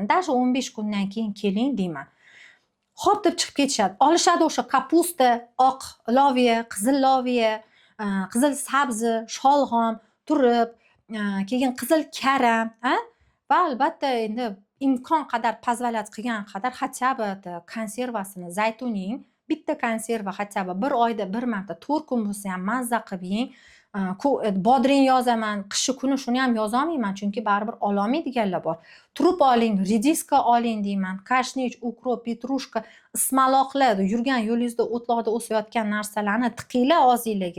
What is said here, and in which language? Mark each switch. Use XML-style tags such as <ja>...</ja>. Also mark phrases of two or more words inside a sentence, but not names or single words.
<uz>Даже 15 kundan keyin keling deyman. Xo'p deb chiqib ketishadi. Olishadi o'sha kapusta, oq loviya, qizil loviya, qizil sabzi, sholg'om, turib, keyin qizil karam, va albatta endi imkon qadar pozolat qilgan qadar</uz> <ru>хотя бы</ru> <uz>konservasini, zaytuning bitta konserva</uz> <ru>хотя бы</ru> <uz>bir oyda bir marta 4 kun bo'lsa ham mazza qilib yeng. Bodring yozaman, qishi kuni shuni ham yozolmayman, chunki baribir ololmaydiganlar bor. Turib oling, rediska oling deyman, kashnich, ukrop, petrushka, ismaloqlar, yurgan yo'lingizda o'tloqda o'sayotgan narsalarni tiqinglar og'zingizga.</uz>